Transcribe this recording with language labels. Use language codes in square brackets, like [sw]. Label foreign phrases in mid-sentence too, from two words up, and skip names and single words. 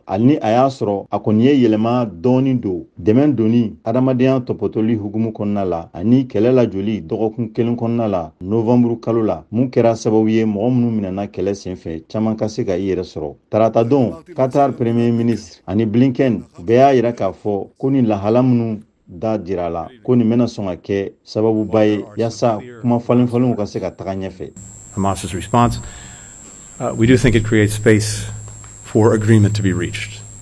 [bm] Hali ni a y'a sɔrɔ a kɔni ye yɛlɛma dɔɔni don dɛmɛ donni adamadenya tɔpɔtɔli hukumu kɔnɔna la ani kɛlɛ lajɔli dɔgɔkun kelen kɔnɔna la novamburu kalo la mun kɛra sababu ye mɔgɔ minnu minɛna kɛlɛ senfɛ caman ka se ka i yɛrɛ sɔrɔ. Tarata don Qatar [fr] premier ministre [bm] ani Blinken bɛɛ y'a yira k'a fɔ ko ni lahala minnu da dira la ko nin bɛna sɔn ka kɛ sababuba ye yaasa kuma falenfalenw ka se ka taga ɲɛfɛ. [en] Hamas's response, we do think it creates space for agreement to be reached.